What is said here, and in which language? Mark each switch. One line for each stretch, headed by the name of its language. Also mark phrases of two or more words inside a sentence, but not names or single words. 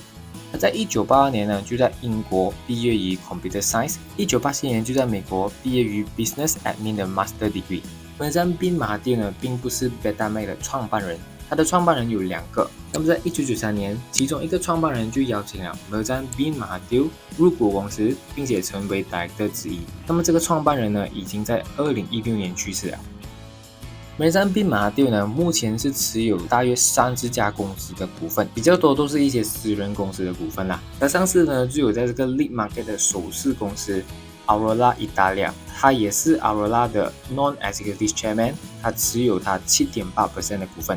Chinese: 他在1982年呢就在英国毕业于
English: Computer Science，
Chinese: 1987年就在美国毕业于
English: Business Admin
Chinese: 的
English: Master Degree。
Chinese: Mirzan bin Mahathir 呢并不是 Betamax 的创办人，他的创办人有2个。那么在1993年，其中一个创办人就邀请了 Mirzan bin Mahathir 入股公司，并且成为 Director 之一。那么这个创办人呢已经在2016年去世了。Mirzan bin Mahathir 呢，目前是持有大约30家公司的股份，比较多都是一些私人公司的股份啦。那上市呢，就有在这个
English: Lead Market
Chinese: 的首饰公司 Aurora Italia， 他也是 Aurora 的
English: Non-Executive Chairman，
Chinese: 他持有他 7.8% 的股份。